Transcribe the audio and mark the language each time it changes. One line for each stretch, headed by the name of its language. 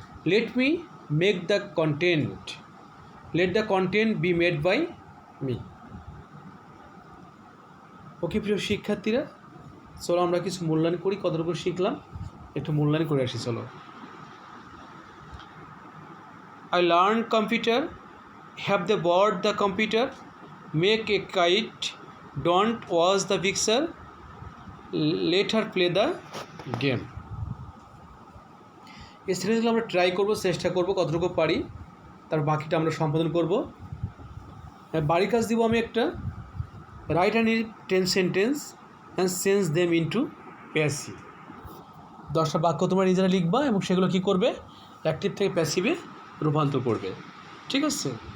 English: Let me make the content, let the content be made by me.
Bangla: ওকে প্রিয় শিক্ষার্থীরা, চলো আমরা কিছু মূল্যায়ন করি, কতটুকু শিখলাম একটু মূল্যায়ন করে আসি, চলো।
English: I learned computer, have they bought the computer, make a kite, don't watch the picture, let her play the game।
Bangla: এই সেন্টেন্সগুলো আমরা ট্রাই করব, চেষ্টা করব কতটুকু পারি, তার বাকিটা আমরা সম্পাদন করব। বাড়ির কাজ দিব আমি একটা,
English: Write and 10 sentence and change them into passive.
Bangla: 10টা বাক্য তোমরা নিজেরা লিখবা এবং সেগুলো কী করবে, অ্যাক্টিভ থেকে প্যাসিভে রূপান্তর করবে, ঠিক আছে?